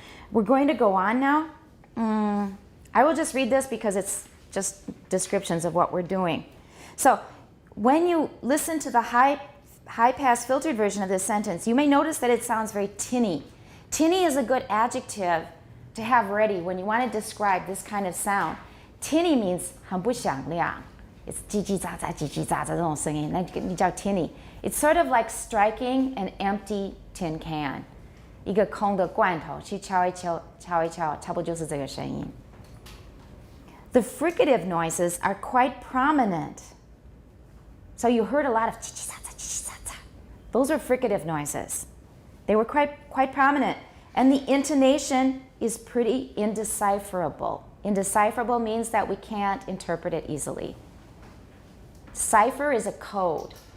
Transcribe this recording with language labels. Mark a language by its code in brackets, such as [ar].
[en] We're going to go on now. I will just read this because it's just descriptions of what we're doing. So when you listen to the high-pass filtered version of this sentence, you may notice that it sounds very tinny. Tinny is a good adjective to have ready when you want to describe this kind of sound. Tinny means [zh] 很不响亮. [en] It's [zh] 叽叽喳喳叽叽喳喳这种声音，那叫 tinny. [en] It's sort of like striking an empty tin can. [zh] 一个空的罐头去敲一敲，敲一敲，差不多就是这个声音。 [en] The fricative noises are quite prominent. So you heard a lot of [zh] 叽叽喳喳叽叽喳喳. [en] Those are fricative noises. They were quite prominent. And the intonation is pretty indecipherable. Indecipherable means that we can't interpret it easily. Cipher is a code.